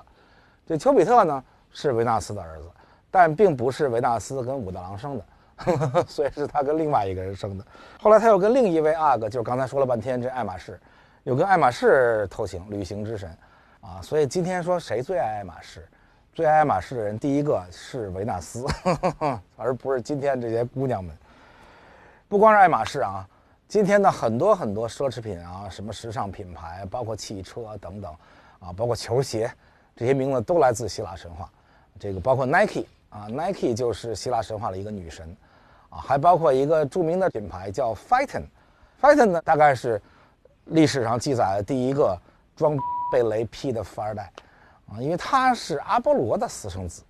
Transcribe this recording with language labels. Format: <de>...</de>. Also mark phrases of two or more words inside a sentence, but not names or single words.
<zh>這丘比特呢是維納斯的兒子，但並不是維納斯跟武大郎生的。所以是他跟另外一個人生的。後來他又跟另一位阿哥，就是剛才說了半天這愛馬仕，又跟愛馬仕偷情，旅行之神所以今天說誰最愛愛馬仕，最愛愛馬仕的人第一個是維納斯而不是今天這些姑娘們。不光是愛馬仕今天的很多很多奢侈品什麼時尚品牌，包括汽車等等包括球鞋，這些名字都來自希臘神話。這個包括 Nike就是希臘神話的一個女神還包括一個著名的品牌叫 Phaeton 呢，大概是歷史上記載的第一個裝被雷劈的富二代因為他是阿波羅的私生子。</zh>